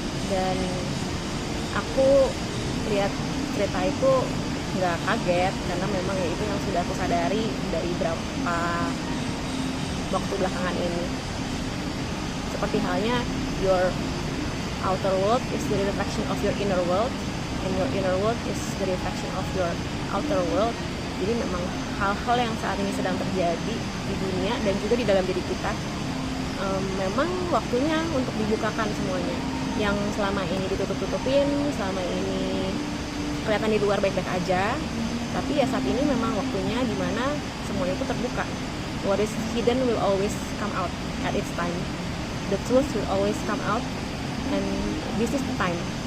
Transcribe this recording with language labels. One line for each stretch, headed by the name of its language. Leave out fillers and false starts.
Indonesian: Dan aku lihat cerita itu nggak kaget karena memang ya itu yang sudah aku sadari dari beberapa waktu belakangan ini. Seperti halnya
English: your outer world is the reflection of your inner world, and your inner world is the reflection of your outer world.
Indonesian: Jadi memang hal-hal yang saat ini sedang terjadi di dunia dan juga di dalam diri kita, memang waktunya untuk dibukakan semuanya. Yang selama ini ditutup-tutupin, selama ini kelihatan di luar baik-baik aja, tapi ya saat ini memang waktunya dimana semuanya itu terbuka.
English: What is hidden will always come out at its time. The truth will always come out, and this is the time.